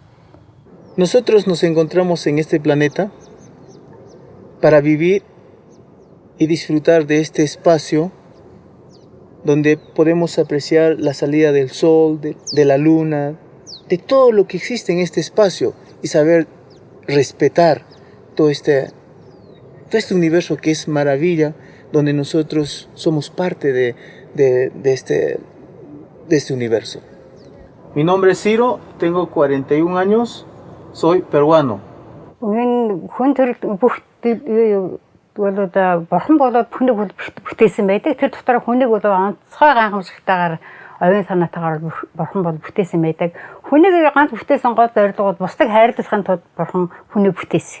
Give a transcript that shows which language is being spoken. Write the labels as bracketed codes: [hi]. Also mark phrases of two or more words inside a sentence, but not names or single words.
[es] Nosotros nos encontramos en este planeta para vivir y disfrutar de este espacio donde podemos apreciar la salida del sol, de la luna, de todo lo que existe en este espacio y saber respetar todo este universo que es maravilla, donde nosotros somos parte de este universo. Mi nombre es Ciro, tengo 41 años, soy peruano. [mn] Бурхан болоод хүнийг бүтээсэн байдаг. Тэр дотор хүнийг бол онцгой гайхамшигтайгаар оюун санаатайгаар бурхан бол бүтээсэн байдаг. Хүнийг ганц бүтээсэн гол зорилго бол бусдыг хайрлуулахын тулд бурхан хүнийг бүтээсэн.